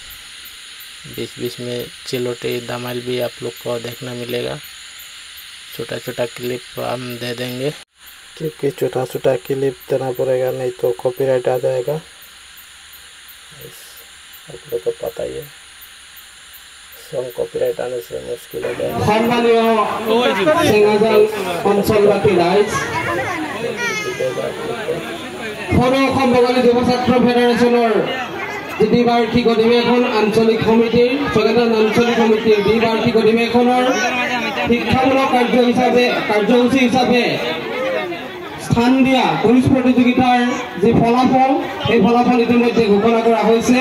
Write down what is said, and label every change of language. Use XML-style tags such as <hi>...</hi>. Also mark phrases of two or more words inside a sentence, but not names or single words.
<hi>बीच बीच में चिलोटी दामाइल भी आप लोग को देखने मिलेगा। छोटा छोटा क्लिप हम दे देंगे, क्योंकि छोटा छोटा क्लिप देना पड़ेगा, नहीं तो कॉपीराइट आ जाएगा। आप लोग को पता ही है, सॉन्ग कॉपीराइट आने से मुश्किल हो जाएगा।</hi> <as>দ্বিবার্ষিক অধিবেশন আঞ্চলিক সমিতিৰ ছয়জন আঞ্চলিক সমিতিৰ দ্বিবাৰ্ষিক অধিবেশনৰ শিক্ষামূলক কাৰ্যসূচী হিচাপে স্থান দিয়া কুইজ প্ৰতিযোগিতাৰ যে ফলাফল, সেই ফলাফল ইতিমধ্যে ঘোষণা কৰা হৈছে।</as>